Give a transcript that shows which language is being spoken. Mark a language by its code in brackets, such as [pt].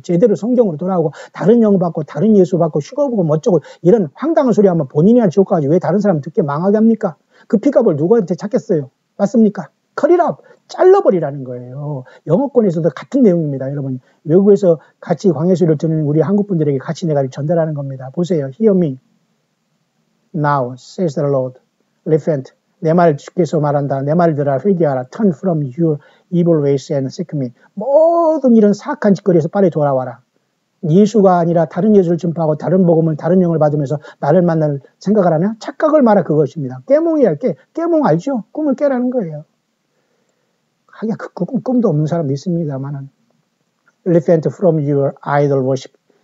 [ko] 제대로 성경으로 돌아오고 다른 영 받고 다른 예수 받고 휴거 보고 멋쩍고 이런 황당한 소리 하면 본인이나 지옥 가지 왜 다른 사람 듣게 망하게 합니까? 그 피값을 누구한테 찾겠어요? 맞습니까? 컬이럽 잘라버리라는 거예요. 영어권에서도 같은 내용입니다. 여러분 외국에서 같이 광해수를 듣는 우리 한국 분들에게 같이 내가 전달하는 겁니다. 보세요. [en] Hear me. Now, says the Lord, repent. [ko] 내 말 주께서 말한다. 내 말 들으라. 회개하라. [en] Turn from your evil ways and seek me. [ko] 모든 이런 사악한 짓거리에서 빨리 돌아와라. 예수가 아니라 다른 예수를 증파하고 다른 복음을 다른 영을 받으면서 나를 만날 생각을 하냐? 착각을 말아 그것입니다. 깨몽이야. 깨몽 알죠? 꿈을 깨라는 거예요. 하기야 그 꿈도 없는 사람도 있습니다만은 [en] repent from your idol worship.